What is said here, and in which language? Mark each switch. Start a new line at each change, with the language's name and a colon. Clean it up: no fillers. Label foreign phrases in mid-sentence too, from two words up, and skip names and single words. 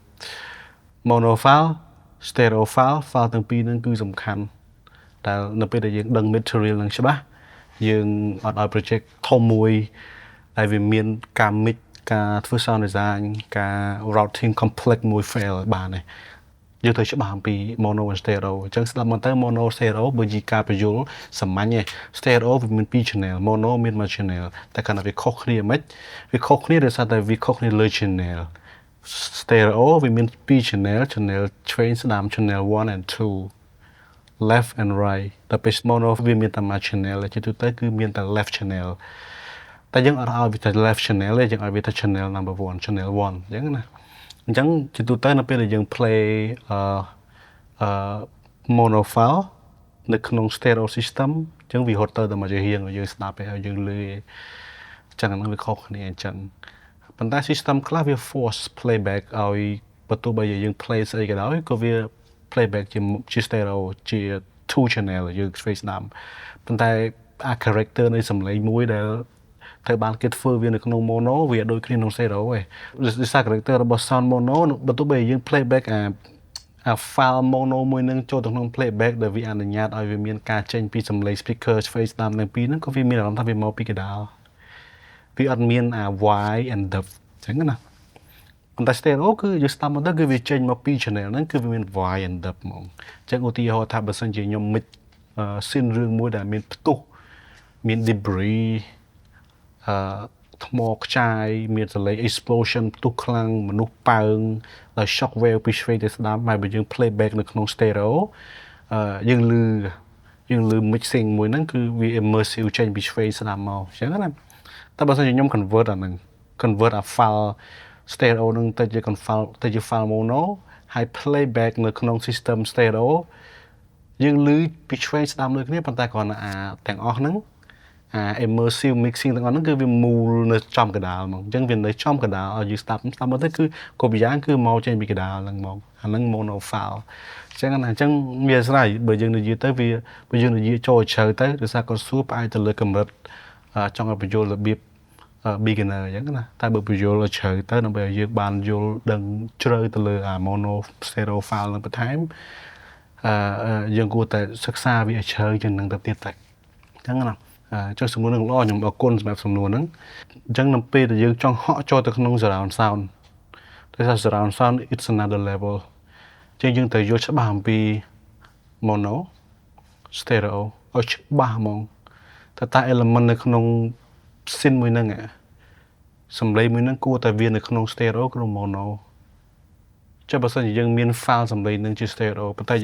English: mono file stereo file
Khmer: ទាំងពីរហ្នឹងគឺសំខាន់តែនៅពេលដែលយើងដឹង material នឹងច្បាស់យើងអត់ឲ្យ project ធំមួយដែលវាមានការ mix ការធ្វើ sound design ការ
English: routing complex
Khmer: មួយ fail បានទេយើងត្រូវច្បាស់អំពី
English: mono and stereo
Khmer: អញ្ចឹងស្ដាប់មកទៅ
English: mono stereo
Khmer: បើជាការបញ្យល់សាមញ្ញទេ stereo វាមាន2 channel mono មាន1 channel តែគាត់ថាវាខុសគ្នាមិនវាខុសគ្នាដោយសារតែវាខុសគ្នាលើ channel stereo វាមាន2 channel ឆ្វេងស្ដាំ
English: channel 1 and 2 left and right
Khmer: តែពេល mono វាមានតែមួយ channel ជាទូទៅគឺមានតែ
English: left channel
Khmer: តែយើងអត់ឲ្យវាទៅ
English: left channel
Khmer: ទេយើងឲ្យវាទៅ
English: channel number 1 channel 1
Khmer: អញ្ចឹងណាអញ្ចឹងជាទូទៅនៅពេលដែលយើង play
English: mono file
Khmer: នៅក្នុង stereo system អញ្ចឹងវាហត់ទៅតែមកជារៀងយើងស្ដាប់ហើយយើងលឺអញ្ចឹងហ្នឹងវាខុសគ្នាអញ្ចឹងប៉ុន្តែ system ខ្លះវា
English: force playback
Khmer: ឲ្យបើទោះបីយើង play ស្អីក៏ ដោយក៏វា playback ជា stereo ជា 2 channel យើងស្វែងស្ដាប់ប៉ុន្តែ character នៃសំឡេងមួយដែលត្រូវបានគេធ្វើវានៅក្នុង mono វាដូចគ្នា ក្នុង stereo ឯងដោយសារ character របស់
English: sound mono
Khmer: បើទោះបីយើង playback អា
English: file mono
Khmer: មួយនឹងចូលទៅក្នុង playback ដែលវាអនុញ្ញាតឲ្យវាមានការចេញពីសំឡេង speaker ឆ្វេងស្ដាំទាំងពីរហ្នឹងក៏វាមានអារម្មណ៍ថាវាមកពីកណ្ដាលវាអត់មានអា
English: wide and depth
Khmer: អញ្ចឹងណាប៉ុន្តែ stereo គឺយើងស្ដាប់មកទៅគឺវាចេញមកពី channel ហ្នឹងគឺវាមាន
English: wide and depth
Khmer: ហ្មងអញ្ចឹងឧទាហរណ៍ថាបើសិនជាខ្ញុំ
English: mix scene
Khmer: រឿងមួយដែលមានផ្ទុះមាន debris ថ្មខ្ចាយមានសលេង explosion ផ្ទុះខ្លាំងមនុស្សប៉ើងដោយ
English: shock wave
Khmer: ពីឆ្វេងទៅស្ដាំហើយបើយើង playback នៅក្នុង stereo យើងលឺ mixing មួយហ្នឹងគឺវា immersive ចេញពីឆ្វេងស្ដាំមកអញ្ចឹងណាតែបើសិនជាខ្ញុំ convert អាហ្នឹង convert អា
English: file stereo
Khmer: ហ្នឹងទៅជា
English: file mono
Khmer: ហើយ playback នៅក្នុង
English: system stereo
Khmer: យើងលឺពីឆ្វេងស្ដាំដូចគ្នាប៉ុន្តែគ្រាន់តែអាទាំងអស់ហ្នឹង
English: immersive mixing
Khmer: ទាំងអស់ហ្នឹងគឺវាមូលនៅចំកណ្ដាលហ្មងអញ្ចឹង វានៅចំកណ្ដាលឲ្យយើងស្ដាប់មកទៅគឺគ្រប់យ៉ាងគឺមកចេញពីកណ្ដាលហ្នឹងហ្មងអាហ្នឹង
English: mono file
Khmer: អញ្ចឹងវាស្រ័យបើយើងនិយាយ ទៅបើយើងនិយាយចូលជ្រៅទៅដោយសារគាត់សួរផ្អែកទៅលើកម្រិតចង់ឲ្យបញ្យល់របៀប beginner អញ្ចឹងណាតែបើបញ្យល់ឲ្យជ្រៅទៅដើម្បីឲ្យយើងបានយល់ដឹងជ្រៅទៅលើអា
English: mono stereo file
Khmer: នឹងបន្ថែមយើងគួរតែសិក្សាវាឲ្យជ្រៅជាងនឹងទៅទៀតតែអញ្ចឹងណាចុះសំណួរនឹងល្អខ្ញុំអរគុណសម្រាប់សំណួរហ្នឹងអញ្ចឹងនៅពេលដែលយើងចង់ហក់ចូលទៅក្នុង
English: surround sound
Khmer: ដោយសារ
English: surround sound it's another level
Khmer: អ ចឹងយើងត្រូវយល់ច្បាស់អំពី
English: mono stereo
Khmer: ឲ្យច្បាស់ហ្មងតែ element នៅក្នុង scene មួយហ្នឹងសំឡេងមួយហ្នឹងគួរតែវានៅក្នុង stereo ក្នុង mono ចុះបើសិនជាយើងមាន file សំឡេងនឹងជា stereo ប៉ុន្តែ